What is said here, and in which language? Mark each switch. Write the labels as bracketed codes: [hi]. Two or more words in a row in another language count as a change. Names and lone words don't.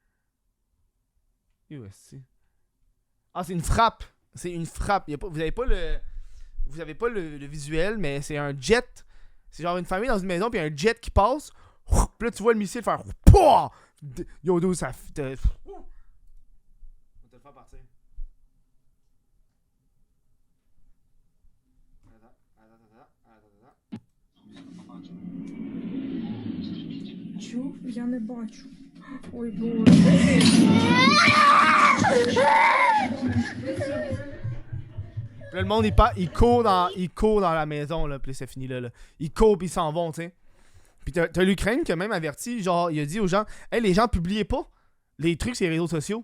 [fr] Ah, c'est une frappe. C'est une frappe. Vous avez pas le visuel, mais c'est un jet. C'est genre une famille dans une maison, puis un jet qui passe. Puis là, tu vois le missile faire. Yo, do, ça. On va te le faire partir. [uk] Чу? Я не бачу. Ой, Боже. [fr] Puis là, le monde, il court dans la maison, là, puis c'est fini là. Ils courent, puis ils s'en vont, tu sais. Puis t'as l'Ukraine qui a même averti, genre, il a dit aux gens, hey, les gens, publiez pas les trucs sur les réseaux sociaux.